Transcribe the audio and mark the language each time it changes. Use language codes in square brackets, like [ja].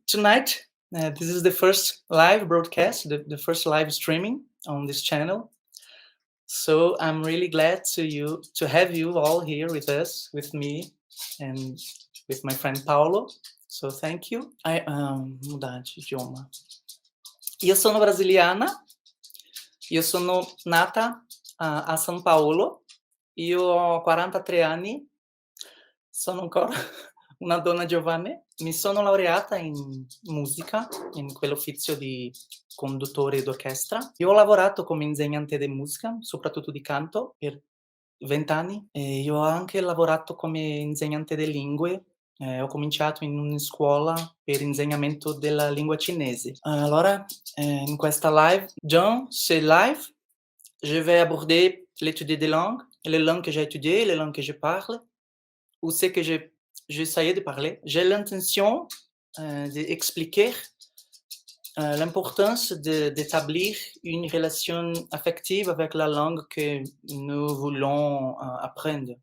[en] Tonight, this is the first live broadcast, the first live streaming on this channel. So I'm really glad to have you all here with us, with me, and with my friend Paulo. So thank you. [pt] Mudar de idioma. [it] Io sono brasiliana, io sono nata a São Paulo, io ho 43 anni, sono ancora una donna giovane. Mi sono laureata in musica, in quell'uffizio di conduttore d'orchestra. Io ho lavorato come insegnante di musica, soprattutto di canto, per 20 anni, e io ho anche lavorato come insegnante di lingue. Ho cominciato in una scuola per insegnamento della lingua cinese. Allora, in questa live, [fr] dans ce live, je vais aborder l'étude des langues, les langues que j'ai étudiées, les langues que je parle, ou ce que j'essayais de parler. J'ai l'intention d'expliquer l'importance d'établir une relation affective avec la langue que nous voulons apprendre.